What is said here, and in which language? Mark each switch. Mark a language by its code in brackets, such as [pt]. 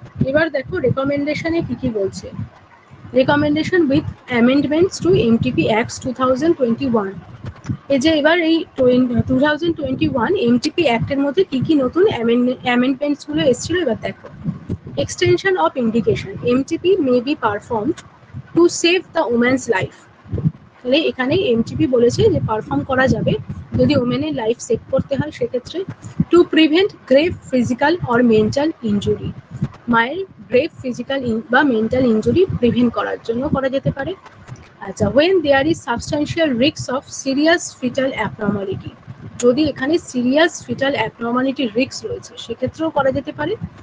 [bn] এবার দেখো রেকমেন্ডেশনে কি কি বলছে, [en] Recommendation with amendments to MTP acts 2021। [bn] এই যে এবার এই 2021 এমটিপি অ্যাক্টের মধ্যে কি কি নতুন অ্যামেন্ডমেন্টস গুলো এসেছিল এবার দেখো। [en] Extension of indication, MTP may be performed to save the woman's life। [bn] তাহলে এখানে এমটিপি বলেছে যে পারফর্ম করা যাবে যদি ওমেনের লাইফ সেভ করতে হয়, সেক্ষেত্রে to prevent grave physical or mental injury, মায়ের গ্রেভ ফিজিক্যাল বা মেন্টাল ইনজুরি প্রিভেন্ট করার জন্য করা যেতে পারে। আচ্ছা, [en] when there is substantial risk of serious fetal abnormality, [bn] যদি এখানে সিরিয়াস ফিটাল অ্যাবনর্মালিটির রিস্ক রয়েছে সেক্ষেত্রেও করা যেতে পারে।